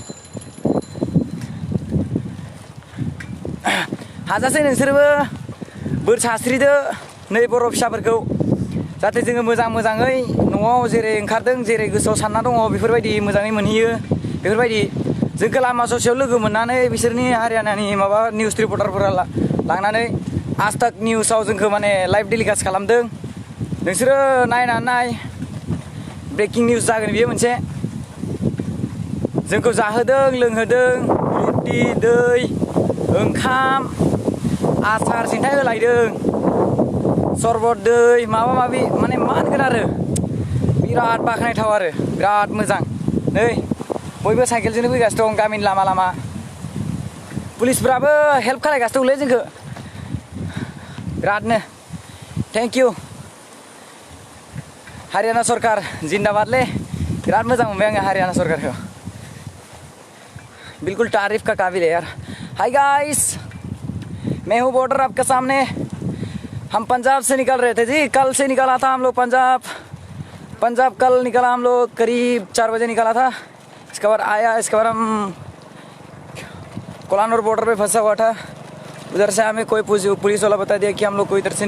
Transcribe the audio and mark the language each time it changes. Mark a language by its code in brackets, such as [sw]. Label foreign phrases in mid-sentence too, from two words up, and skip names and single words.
[brx] हाजासे नोंसोरबो बोर सास्रिदो नै बर' फिसाफोरखौ जाहाथे जोङो मोजाङै न'आव जेरै ओंखारदों जेरै गोसोआव सानना दङ बेफोरबायदि मोजाङै मोनहैयो बेफोरबायदि जोंखौ लामा ससेयाव लोगो मोननानै बिसोरनि हारियानानि माबा निउस रिपर्टारफोरा लांनानै आज तक निउसाव जोंखौ माने [en] live telecast [brx] खालामदों नोंसोरो नायनानै नाय [en] breaking news [brx] जागोन बियो मोनसे जोंखौ जाहोदों लोंहोदों रुटि दै ओंखाम आसार सिन्थाय होलायदों सरबत दै माबा माबि माने मा होनगोन आरो बिराद बाख्नायथाव आरो बिराद मोजां नै बयबो साइकेलजोंनो फैगासिनो दं गामिनि लामा लामा पुलिसफ्राबो हेल्प खालायगासिनो दंलै जोंखौ बिरादनो [en] thank you [brx] हारियाना सरकार जिन्दाबादलै बिराद मोजां मोनबाय आङो हारियाना सरकारखौ [hi] बिल्कुल तारीफ का काबिल है यार [en] hi guys [hi] मैं हूँ बॉर्डर आपके सामने हम पंजाब से निकल रहे थे जी कल से निकला था हम लोग पंजाब कल निकला हम लोग करीब 4 बजे निकला था इसके बाद आया इसके बाद हम कोलानूर बॉर्डर पे फंसा हुआ था उधर से हमें कोई पुलिस वाला बता दिया कि हम लोग को इधर से